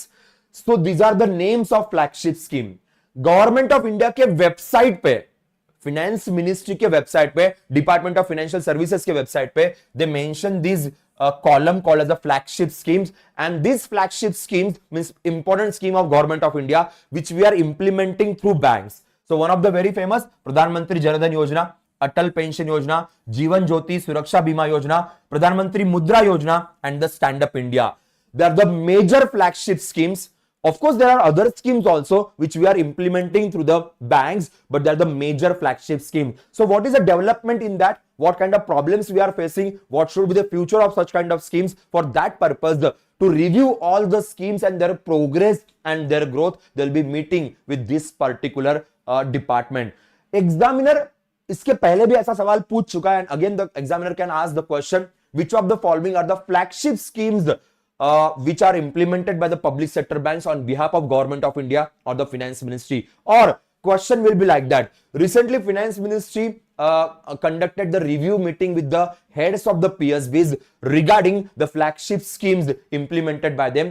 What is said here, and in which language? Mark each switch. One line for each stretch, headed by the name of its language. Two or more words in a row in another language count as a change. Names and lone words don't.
English: So these are the names of flagship scheme. Government of India के website पे, Finance Ministry के website पे, Department of Financial Services के website पे, they mention these column called as the flagship schemes, and these flagship schemes means important scheme of Government of India which we are implementing through banks. So one of the very famous Pradhan Mantri Jan Dhan Yojana, Atal Pension Yojana, Jeevan Jyoti Suraksha Bima Yojana, Pradhan Mantri Mudra Yojana, and the Stand Up India. They are the major flagship schemes. Of course, there are other schemes also which we are implementing through the banks, but they are the major flagship scheme. So what is the development in that? What kind of problems we are facing? What should be the future of such kind of schemes? For that purpose, to review all the schemes and their progress and their growth, they'll be meeting with this particular department.
Hindi: Examiner इसके पहले भी ऐसा सवाल पूछ चुका है,
English: and again the examiner can ask the question, which of the following are the flagship schemes which are implemented by the public sector banks on behalf of Government of India or the Finance Ministry? Or question will be like that. Recently, Finance Ministry conducted the review meeting with the heads of the PSBs regarding the flagship schemes implemented by them.